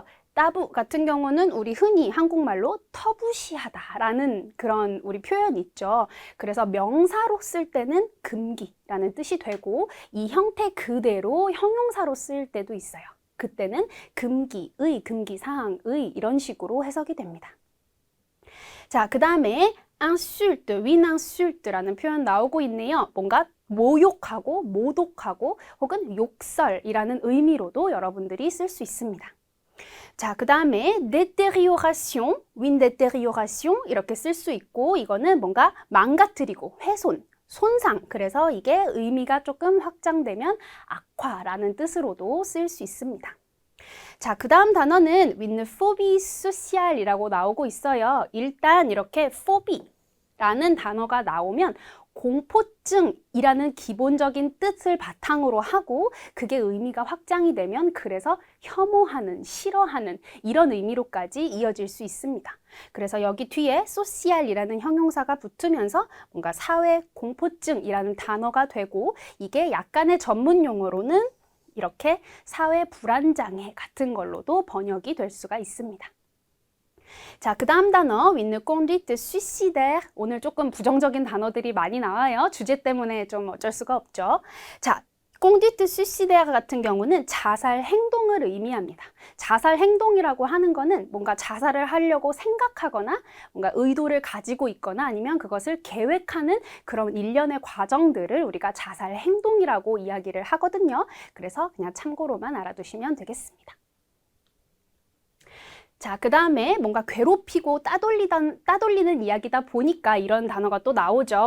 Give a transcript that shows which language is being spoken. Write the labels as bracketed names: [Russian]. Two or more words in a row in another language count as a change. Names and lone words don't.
[Korean] 따부 같은 경우는 우리 흔히 한국말로 터부시하다라는 그런 우리 표현 있죠. 그래서 명사로 쓸 때는 금기라는 뜻이 되고 이 형태 그대로 형용사로 쓸 때도 있어요. 그때는 금기의, 금기사항의 이런 식으로 해석이 됩니다. 자, 그 다음에 insulte, with insulte라는 표현 나오고 있네요. 뭔가 모욕하고 모독하고 혹은 욕설이라는 의미로도 여러분들이 쓸 수 있습니다. 자, 그 다음에 détérioration, with détérioration 이렇게 쓸 수 있고 이거는 뭔가 망가뜨리고 훼손, 손상, 그래서 이게 의미가 조금 확장되면 악화라는 뜻으로도 쓸 수 있습니다. 자, 그 다음 단어는 with [French] phobie sociale [Korean] 이라고 나오고 있어요. 일단 이렇게 phobi라는 단어가 나오면 공포증이라는 기본적인 뜻을 바탕으로 하고 그게 의미가 확장이 되면 그래서 혐오하는, 싫어하는 이런 의미로까지 이어질 수 있습니다. 그래서 여기 뒤에 소시알이라는 형용사가 붙으면서 뭔가 사회 공포증이라는 단어가 되고 이게 약간의 전문 용어로는 이렇게 사회 불안장애 같은 걸로도 번역이 될 수가 있습니다. 자, 그 다음 단어 with [French] conduite suicidaire. [Korean] 오늘 조금 부정적인 단어들이 많이 나와요. 주제 때문에 좀 어쩔 수가 없죠. 자, [French] conduite suicidaire [Korean] 같은 경우는 자살 행동을 의미합니다. 자살 행동이라고 하는 거는 뭔가 자살을 하려고 생각하거나 뭔가 의도를 가지고 있거나 아니면 그것을 계획하는 그런 일련의 과정들을 우리가 자살 행동이라고 이야기를 하거든요. 그래서 그냥 참고로만 알아두시면 되겠습니다. 자, 그 다음에 뭔가 괴롭히고 따돌리는 이야기다 보니까 이런 단어가 또 나오죠.